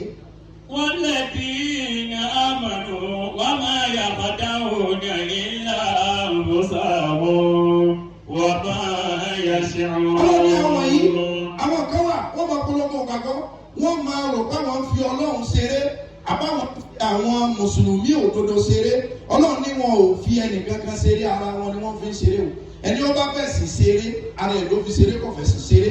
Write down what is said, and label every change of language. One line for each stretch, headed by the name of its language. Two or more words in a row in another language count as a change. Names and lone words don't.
Arabic: والذين آمنوا وما يخدعون إلا أنفسهم وما يشعرون.
Yoruba: Ọlọ́run ní àwọn yìí àwọn kan wà wọ́n máa polówó gbàgbọ́ wọ́n máa rò pé àwọn ń fi Ọlọ́run ṣeré àbáwọn àwọn mùsùlùmí òdodo ṣeré. Ọlọ́run ní wọn ò fi ẹnìkankan ṣeré ara wọn ni wọ́n fi ń ṣeré o. ẹni ó bá fẹ̀sì ṣeré ara ẹ̀ ló fi ṣeré kò fẹ̀sì ṣeré.